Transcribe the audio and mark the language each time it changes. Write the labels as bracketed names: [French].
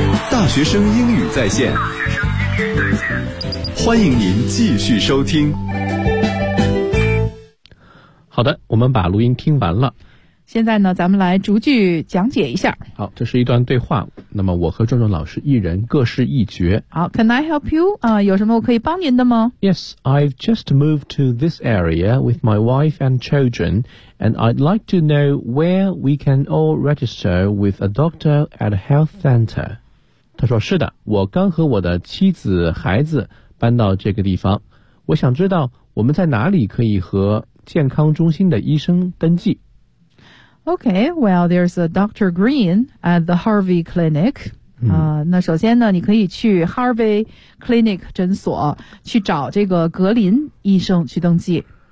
[Chinese] 大学生英语在线，欢迎您继续收听。好的，我们把录音听完了。现在呢，咱们来逐句讲解一下。好，这是一段对话。那么我和壮壮老师一人各是一角。 [English] 好 ，Can I help you？ [Chinese] 有什么我可以帮您的吗 [English] ？Yes, I've just moved to this area with my wife and children, and I'd like to know where we can all register with a doctor at a health center. [Chinese] 他说：“是的，我刚和我的妻子、孩子搬到这个地方。我想知道我们在哪里可以和。” 健康中心的医生登记。 [English] Okay, well, there's a Dr. Green at the Harvey Clinic. [Chinese] 那首先呢，你可以去 Harvey Clinic 诊所去找这个格林医生去登记。